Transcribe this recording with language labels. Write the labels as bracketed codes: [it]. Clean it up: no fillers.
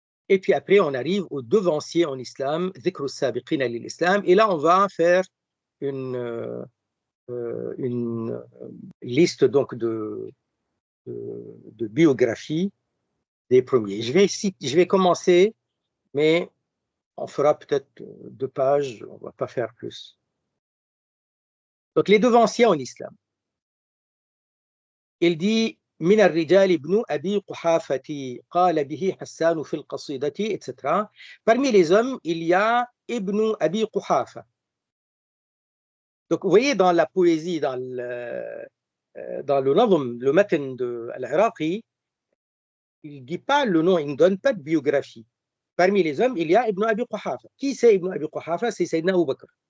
[fr] Et puis après, on arrive au devancier en islam, [ar] Dhikr as-Sabiqina lil-Islam, [fr] et là, on va faire une liste donc de biographie des premiers. Je vais commencer, mais on fera peut-être 2 pages, on ne va pas faire plus. Donc, les devanciers en islam. Il dit [ar] من الرجال ابن أبي قحافة قال به حسان في القصيدة, etc. [fr] Parmi les hommes, il y a Ibn Abi Quhafa. Donc, vous voyez, dans la poésie, dans le nazm, le matn de Al-Iraqi, il ne dit pas le nom, il ne donne pas de biographie. Parmi les hommes, il y a Ibn Abi Quhafa. Qui c'est Ibn Abi Quhafa? C'est Sayyidina Abu Bakr.